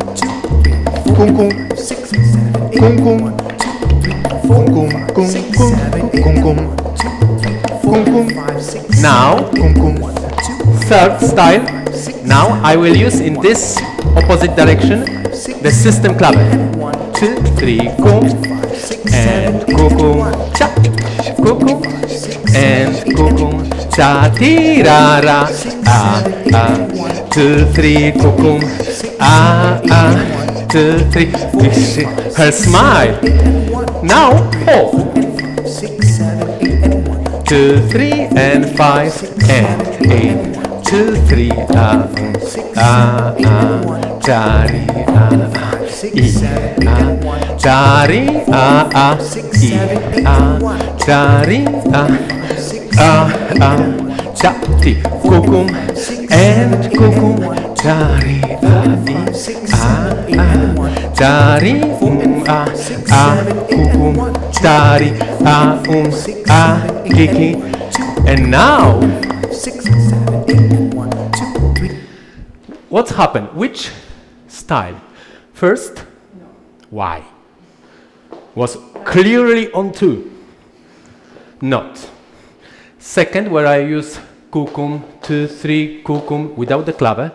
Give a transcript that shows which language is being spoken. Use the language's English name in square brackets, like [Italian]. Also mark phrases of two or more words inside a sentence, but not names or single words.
[English] 2, 3, 4, and 5, 6, 7, 8, and 1. 2, 3, 4, and 5, 6, 7, 8, and 1. 2, 3, 4, and 5, 6, 7, Now, third style. Now I will use in this opposite direction the system clave. 2, 3, kum, and kukum, cha, kukum, and kukum, cha, ti, ra, ra, 2, 3, kukum, 2, 3. Her smile. Now 4. 2, 3, and 5, and 8. 2, 3, dari, dari, dari, chati, kukum, and kukum, dari, dari, kukum, dari, kiki, and now. What's happened? Which style? First, why? Was clearly on 2. Not. Second, where I use kukum, 2, 3, kukum without the clave.